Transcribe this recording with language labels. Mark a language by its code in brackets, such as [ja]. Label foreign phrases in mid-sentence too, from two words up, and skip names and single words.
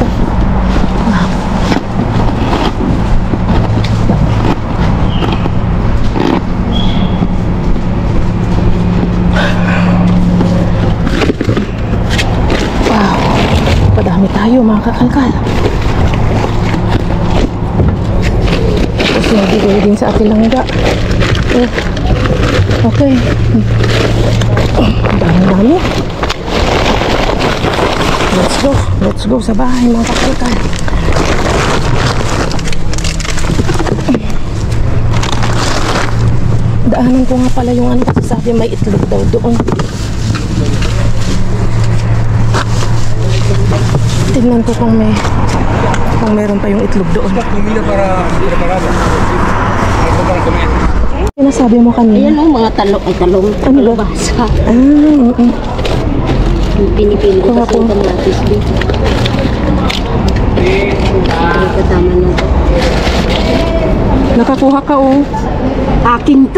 [tl] Wow. Wow. Padami tayo mga kakalkal. Tapos nabigay din sa ating langga. Okay. Dami-dami. [en] Let's go. Let's go [tl] sa bahay mga kakalkal. Daanan ko nga pala yung ano kasi sabi may itlog daw doon. Tignan ko kung meron pa yung itlog doon. [es] Comida para preparada. Algo para comer. [tl] Sinasabi mo kanina? Ayan o, mga talong. Ay, talong. Ano ba? Basa. Pinipili ko kasi yung kamatis dito. Kasama na ito. Nakakuha ka oh. Akin to.